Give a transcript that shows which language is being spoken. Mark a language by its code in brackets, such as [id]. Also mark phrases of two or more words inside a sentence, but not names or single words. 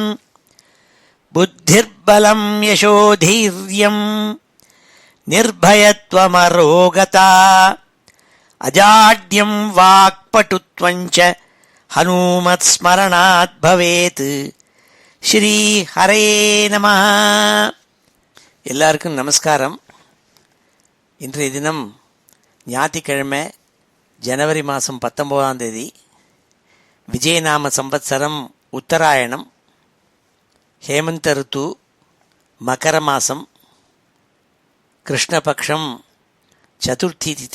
[sa] बुद्धिर्बलं यशोधैर्यं निर्भयत्वमरोगता अजाड्यं वाक्पटुत्वं च हनुमत्स्मरणात् भवेत्। श्री हरे नमः. [ta] எல்லாருக்கும் நமஸ்காரம். இன்றைய தினம் ஞாயிற்றுக்கிழமை ஜனவரி மாதம் 19ஆம் தேதி விஜயநாம சம்பத்சரம் உத்தராயணம் ஹேமந்த ருத்து மகர மாதம் கிருஷ்ணபக்ஷம் சதுர்த்தி திதி.